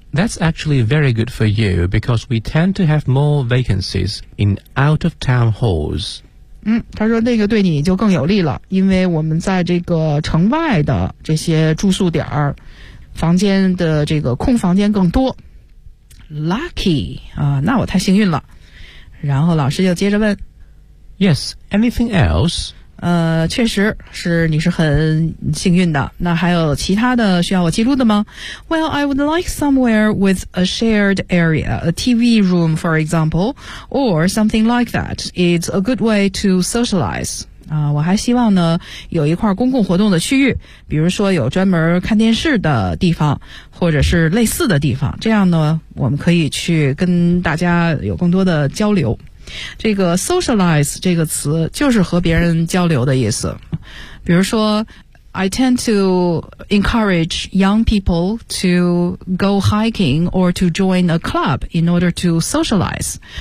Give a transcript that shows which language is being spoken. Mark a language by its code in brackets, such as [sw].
[en] That's actually very good for you because we tend to have more vacancies in out-of-town halls. [zh] 他说那个对你就更有利了，因为我们在这个城外的这些住宿点儿，房间的这个空房间更多。 [en] Lucky, [zh] 那我太幸运了。然后老师就接着问。 [en] Yes, anything else? [zh] 确实是你是很幸运的。那还有其他的需要我记录的吗？ [en] Well, I would like somewhere with a shared area, a TV room, for example, or something like that. It's a good way to socialize. [zh] 我还希望呢有一块公共活动的区域，比如说有专门看电视的地方，或者是类似的地方，这样呢我们可以去跟大家有更多的交流。这个 socialize 这个词就是和别人交流的意思，比如说 [en] I tend to encourage young people to go hiking or to join a club in order to socialize.